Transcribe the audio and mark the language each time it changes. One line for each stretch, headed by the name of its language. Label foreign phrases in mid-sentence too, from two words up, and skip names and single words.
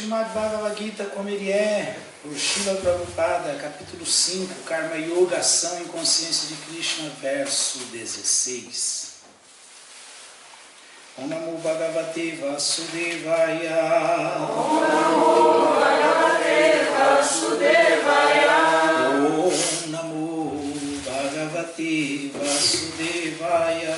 Portuguese: Srimad Bhagavad Gita como ele é, por Srila Prabhupada, capítulo 5, Karma Yoga, Ação em Consciência de Krishna, verso 16.
Sanskrit: ॐ नमो भगवते वासुदेवाय. ॐ नमो भगवते वासुदेवाय. ॐ नमो भगवते वासुदेवाय.